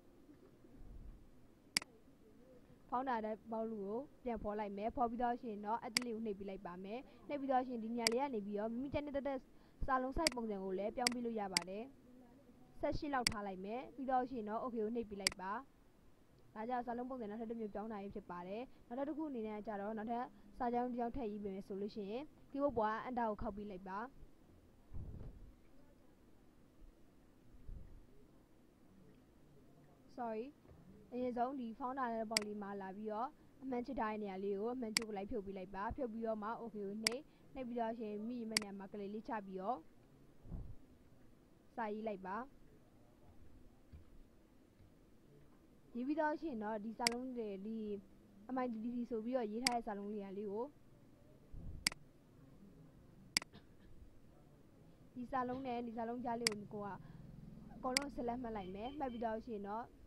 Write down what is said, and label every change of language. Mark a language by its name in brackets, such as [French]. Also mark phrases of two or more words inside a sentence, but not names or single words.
[Burmese] ဖောင်းတာတဲ့ဘောက်လူကိုပြန်ဖော်လိုက်မယ်ဖော်ပြီးတော့ရှင်တော့အတလေးကိုနှိပ်ပေးလိုက်ပါမယ်နှိပ်ပြီးတော့ရှင်ဒီညလေးကနေပြီးတော့မိမိတက်တဲ့စာလုံး site ပုံစံကိုလည်းပြောင်းပေးလို့ရပါတယ်18လောက်ထားလိုက်မယ်ပြီးတော့ရှင်တော့ okay ကိုနှိပ်ပေးလိုက်ပါဒါကြောင့်စာလုံးပုံစံနောက်ထပ်တစ်မျိုးပြောင်းတာဖြစ်ပါတယ်နောက်ထပ်တစ်ခုအနေနဲ့ကြတော့နောက်ထပ်စာကြောင်းတစ်ကြောင်းထည့်ရေးပေးမယ်ဆိုလို့ရှိရင် keyboard ပွား enter ကိုခောက်ပေးလိုက်ပါ sorry အရင်ဆုံးဒီ [English] found dialogue box [Burmese] လေးမှာလာပြီးတော့အမှန်ချစ်ထားတဲ့နေရာလေးကိုအမှန်ချစ်ကိုလိုက်ဖြုတ်ပေးလိုက်ပါဖြုတ်ပြီးတော့မှ okay ကိုနှိပ်ပြီးတော့ရှင်မိမဲ့နေရာမှာကလေးလေးချပြီးတော့ စာရေးလိုက်ပါရေးပြီးတော့ရှင်တော့ဒီစာလုံးတွေဒီ MITDC ဆိုပြီးတော့ရေးထားတဲ့စာလုံးလေးကိုဒီစာလုံးနဲ့ဒီစာလုံးကြားလေးကိုကိုကအကုန်လုံးဆက်လက်မှတ်လိုက်မယ်မှတ်ပြီးတော့ရှင်တော့